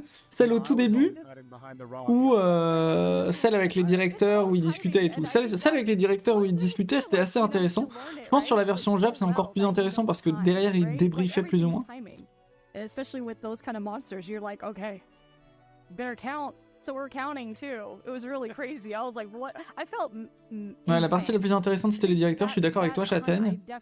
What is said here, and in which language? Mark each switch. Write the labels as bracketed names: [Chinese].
[French] Celle au tout début ou celle avec les directeurs où ils discutaient et tout. Celle avec les directeurs où ils discutaient, c'était assez intéressant. Je pense que sur la version Jap, c'est encore plus intéressant parce que derrière, ils débriefaient plus ou moins. [English] Especially with those kind of monsters, you're like, okay, better count. So we're counting too. It was really crazy. I was like, what? I felt [French] ouais, la partie la plus intéressante, c'était les directeurs. Je suis d'accord avec toi, Châtaigne.